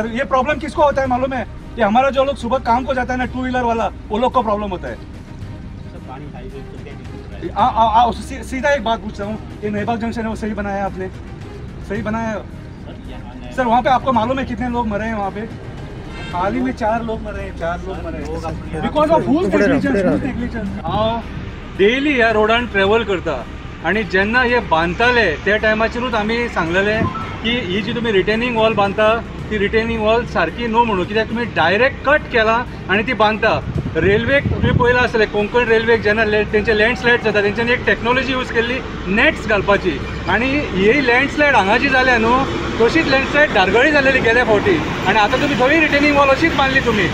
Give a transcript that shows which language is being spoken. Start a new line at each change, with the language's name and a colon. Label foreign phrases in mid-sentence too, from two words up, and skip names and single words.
Hindi: ये प्रॉब्लम किसको होता है मालूम है? ये हमारा जो लोग सुबह काम को जाता है ना, 2 व्हीलर वाला, वो लोग को प्रॉब्लम होता है. सीधा एक बात पूछता हूँ, ये नईबाग जंक्शन है वो सही बनाया है आपने? सही बनाया है सर? वहाँ पे आपको मालूम है कितने लोग मरे हैं वहाँ पे? हाल ही में 4 लोग मरे हैं, 4 लोग मरे हैं
English: because of full negligence.
Konkani: हांव डेली ह्या रोडान ट्रॅव्हल करता आणि जेन्ना हे बांदताले त्या टायमाचेरूच आमी सांगलेले की ही जी तुम्ही
English: retaining wall
Konkani: बांधता ती
English: retaining wall
Konkani: सारखी न्हू म्हणून, कित्याक तुम्ही
English: direct cut
Konkani: केला आणि ती बांधता. रेल्वेक तुम्ही पळयलां आसतलें कोंकण रेल्वेक जेन्ना तेंचे लँडस्लायड जाता तेंच्यांनी एक टॅक्नॉलॉजी यूज केल्ली नेट्स घालपाची, आणि ही लँडस्लायड हांगा जी जाल्या न्हू तशीच लँडस्लायड धारगळी जालेली गेल्या फावटी, आणि आता तुम्ही थंय
English: retaining wall
Konkani: अशीच बांदली तुम्ही.